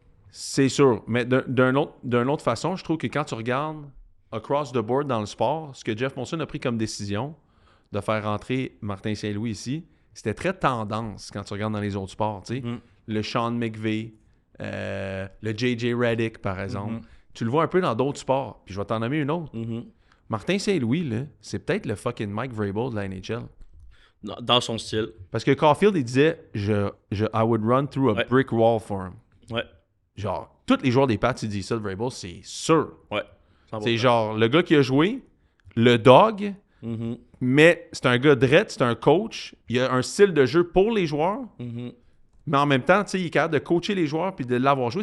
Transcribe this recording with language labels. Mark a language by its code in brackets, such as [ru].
[fr] C'est sûr, mais d'une autre façon, je trouve que quand tu regardes [en] across the board [fr] dans le sport, ce que Jeff Monson a pris comme décision de faire rentrer Martin Saint-Louis ici, c'était très tendance quand tu regardes dans les autres sports. Tu sais. Le Sean McVay, le J.J. Redick, par exemple. Tu le vois un peu dans d'autres sports. Puis je vais t'en nommer une autre. Martin Saint-Louis, là, c'est peut-être le fucking Mike Vrabel de la NHL. Dans son style. Parce que Caulfield, il disait [en] I would run through a [fr] Ouais. [en] brick wall for him. [fr] Ouais. Genre, tous les joueurs des Pats, ils disent ça de Vrabel, c'est sûr. Ouais. C'est genre le gars qui a joué, le dog, mais c'est un gars drette, c'est un coach. Il a un style de jeu pour les joueurs, mais en même temps, tu sais, il est capable de coacher les joueurs puis de l'avoir joué.